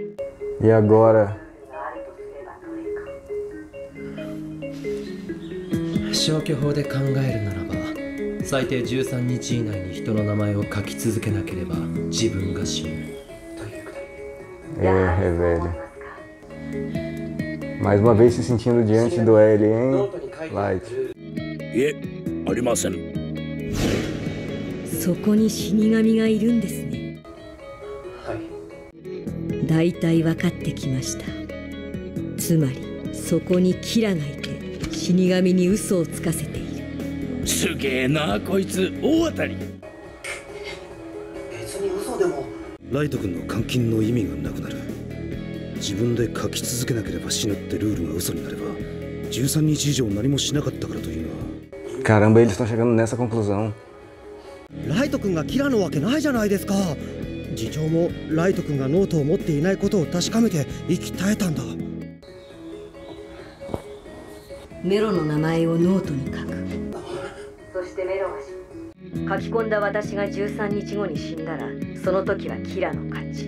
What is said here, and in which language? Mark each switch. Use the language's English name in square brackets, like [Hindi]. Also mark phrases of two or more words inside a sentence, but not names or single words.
[Portuguese] E agora? [Japanese] 消去法で考えるならば、最低13日以内に人の名前を書き続けなければ自分が死ぬというくだり。 [Portuguese] Velho. Mais uma vez se sentindo diante do L, hein? Light. [Japanese] いえ、ありません。そこに死神がいるんですね。はい。だいたい分かってきました。つまりそこにキラがいて死神に嘘をつかせている。すげえなこいつ、大当たり。別に嘘でもライト君の監禁の意味がなくなる。自分で書き続けなければ死ぬってルールが嘘になれば13日以上何もしなかったからというのは。 [Portuguese] Caramba, eles estão chegando nessa conclusão. [Japanese] ライト君がキラのわけないじゃないですか。次長もライト君がノートを持っていないことを確かめて息絶えたんだ。メロの名前をノートに書く。そしてメロが書き込んだ私が13日後に死んだら、その時はキラの勝ち。